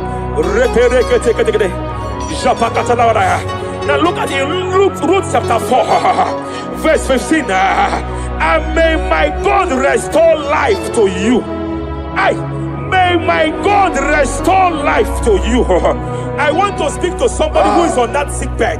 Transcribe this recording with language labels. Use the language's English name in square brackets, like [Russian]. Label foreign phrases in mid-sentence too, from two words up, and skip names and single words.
[English] Repere kete kete kete. Japa katala da. Now look at the Ruth chapter 4, verse 15. And may my God restore life to you. May my God restore life to you. I want to speak to somebody who is on that sick bed.